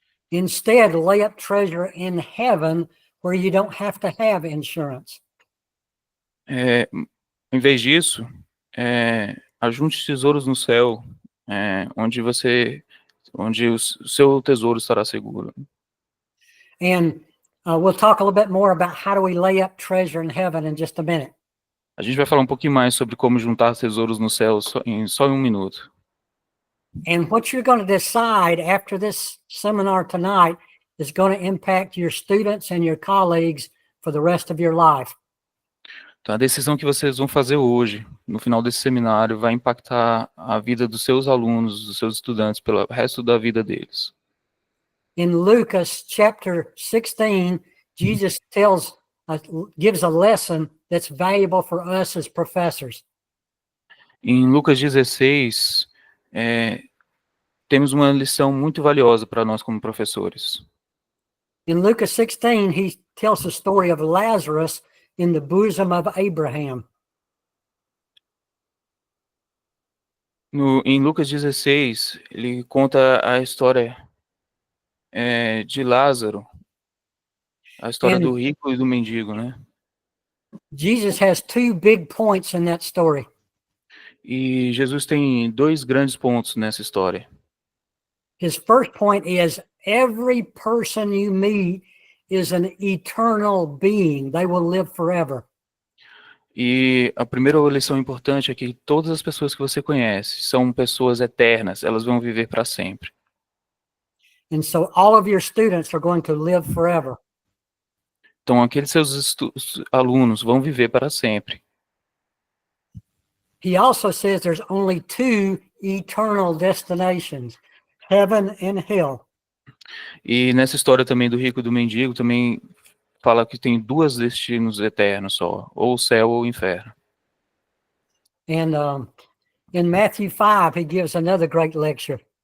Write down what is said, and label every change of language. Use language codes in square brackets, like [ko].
[en] Instead, lay up treasure in heaven where you don't have to have insurance. [pt] Em vez disso, ajunte tesouros no céu, onde o seu tesouro estará seguro. [en] And we'll talk a little bit more about how do we lay up treasure in heaven in just a minute. [pt] A gente vai falar um pouquinho mais sobre como juntar tesouros no céu só em um minuto. [en] And what you're going to decide after this seminar tonight is going to impact your students and your colleagues for the rest of your life. [pt] Então, a decisão que vocês vão fazer hoje, no final desse seminário, vai impactar a vida dos seus alunos, dos seus estudantes, pelo resto da vida deles. [en] In Lucas chapter 16, Jesus gives a lesson that's valuable for us as professors. [pt] Em Lucas 16, temos uma lição muito valiosa para nós como professores. [en] In Lucas 16, he tells the story of Lazarus in the bosom of Abraham. [pt] Em Lucas 16, ele conta a história de Lázaro, a história do rico e do mendigo, né? [en] Jesus has two big points in that story. [pt] E Jesus tem dois grandes pontos nessa história. [en] His first point is every person you meet is an eternal being. They will live forever. [pt] E a primeira lição importante é que todas as pessoas que você conhece são pessoas eternas, elas vão viver para sempre. [en] And so all of your students are going to live forever. [pt] Então, aqueles seus alunos vão viver para sempre. [en] He also says there's only two eternal destinations, heaven and hell. [pt] E nessa história também do rico e do mendigo, também fala que tem dois destinos eternos só, ou o céu ou o inferno. [en] And in Matthew 5, he gives another great lecture.